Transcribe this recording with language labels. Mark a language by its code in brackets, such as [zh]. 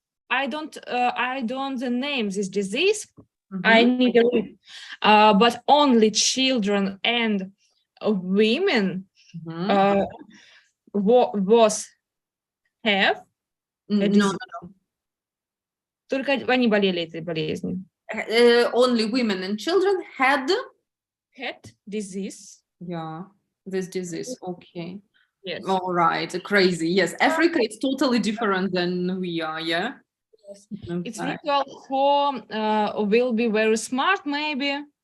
[en] I don't name this disease. I need a read. But only children and women was have. No. [ru] Только они болели этой болезнью. [en] Only women and children had disease. Yeah, this disease. Okay. Yes. All right. Crazy. Yes. Africa is totally different than we are. Yeah. Yes. Okay. It's ritual for will be very smart, maybe.